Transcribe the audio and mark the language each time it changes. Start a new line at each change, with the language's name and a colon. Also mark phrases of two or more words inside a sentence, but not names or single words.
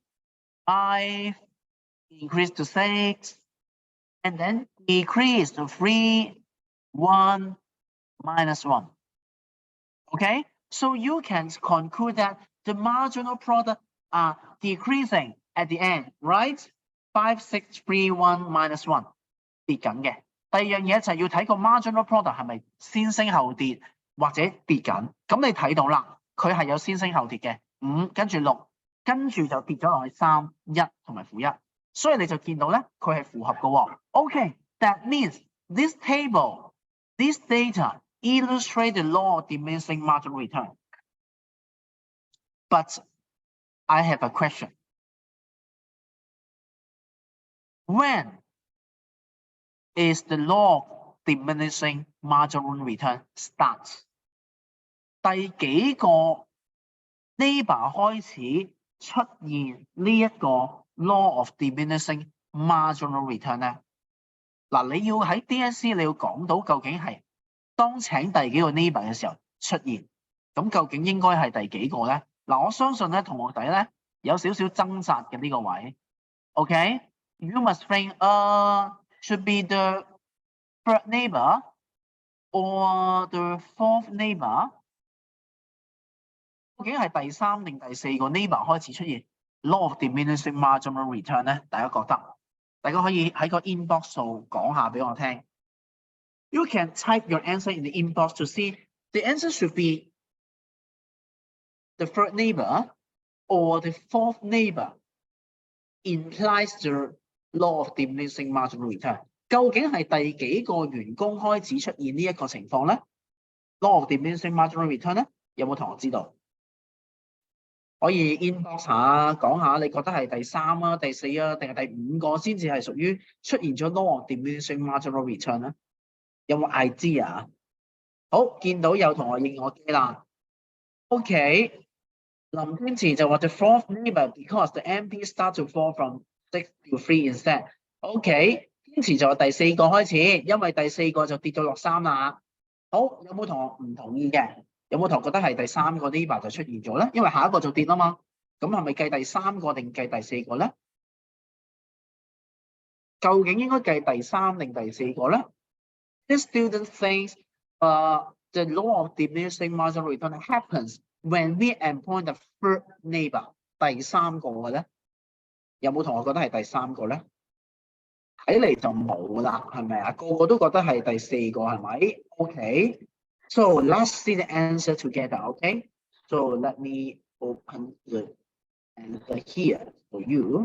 English: 5 increase to 6, and then decrease to 3, 1, minus 1. Okay, so you can conclude that the marginal product are decreasing at the end, right?
Cantonese: 5, 6, 3, 1, -1 跌緊嘅。第二樣嘢就係要睇個
English: marginal product
Cantonese: 係咪先升後跌或者跌緊。咁你睇到啦，佢係有先升後跌嘅，5跟住6，跟住就跌咗落去3、1同埋-1，所以你就見到咧，佢係符合嘅喎。
English: Okay, that means this table, this data illustrate the law of diminishing marginal return. But I have a question. When is the law of diminishing marginal return starts?
Cantonese: 第幾個 neighbor 開始出現呢一個
English: law of diminishing marginal return
Cantonese: 咧？嗱，你要喺 DSE 你要講到究竟係當請第幾個 neighbor 嘅時候出現，咁究竟應該係第幾個咧？嗱，我相信咧同學仔咧有少少掙扎嘅呢個位。
English: OK, you must think, should be the third neighbor or the fourth neighbor?
Cantonese: 究竟係第3定第4個 neighbor 開始出現
English: law of diminishing marginal return
Cantonese: 咧？大家覺得？大家可以喺個 inbox 度講下俾我聽。
English: You can type your answer in the inbox to see the answer should be the third neighbor or the fourth neighbor implies the law of diminishing marginal return.
Cantonese: 究竟係第幾個員工開始出現呢一個情況咧 ？
English: Law of diminishing marginal return
Cantonese: 咧，有冇同學知道？可以 inbox 下講下，你覺得係第3啊、第4啊，定係第5個先至係屬於出現咗
English: law of diminishing marginal return
Cantonese: 咧？有冇 idea？ 好，見到有同學應我機啦。OK， 林天慈就話
English: the fourth neighbor because the MP start to fall from 6 to 3 instead。
Cantonese: OK， 天慈就話第4個開始，因為第4個就跌到落3啦。好，有冇同學唔同意嘅？有冇同學覺得係第3個 neighbor 就出現咗咧？因為下一個就跌啦嘛。咁係咪計第3個定計第4個咧？究竟應該計第3定第4個咧？
English: This student thinks the law of diminishing marginal return happens when we employ the third neighbor。
Cantonese: 第3個嘅咧，有冇同學覺得係第3個咧？睇嚟就冇啦，係咪啊？個個都覺得係第4個，係咪 ？OK。
English: So let's see the answer together, okay? So let me open the answer here for you.